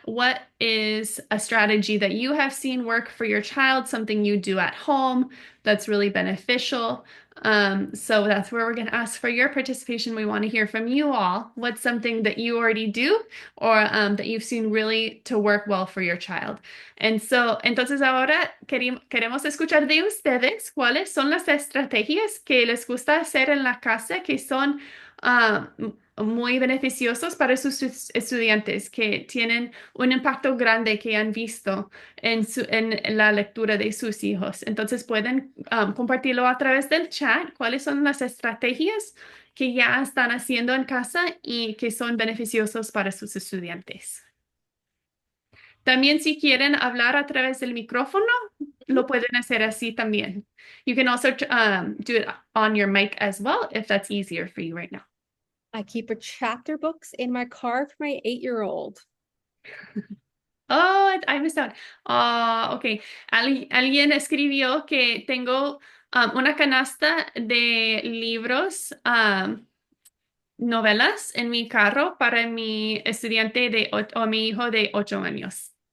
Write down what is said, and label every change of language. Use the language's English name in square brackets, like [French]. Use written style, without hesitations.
[English] What is a strategy that you have seen work for your child, something you do at home that's really beneficial? So that's where we're going to ask for your participation. We want to hear from you all. What's something that you already do or that you've seen really to work well for your child? [Spanish] Entonces ahora queremos escuchar de ustedes cuáles son las estrategias que les gusta hacer en la casa que son muy beneficiosos para sus estudiantes que tienen un impacto grande que han visto en la lectura de sus hijos. Entonces pueden compartirlo a través del chat, cuáles son las estrategias que ya están haciendo en casa y que son beneficiosos para sus estudiantes. También si quieren hablar a través del micrófono, lo pueden hacer así también. [English] You can also do it on your mic as well if that's easier for you right now. I keep a chapter books in my car for my 8-year-old. Oh, I missed out. Ah, ok. [Spanish] Alguien escribió que tengo una canasta de libros, novelas en mi carro para mi estudiante o mi hijo de 8 años.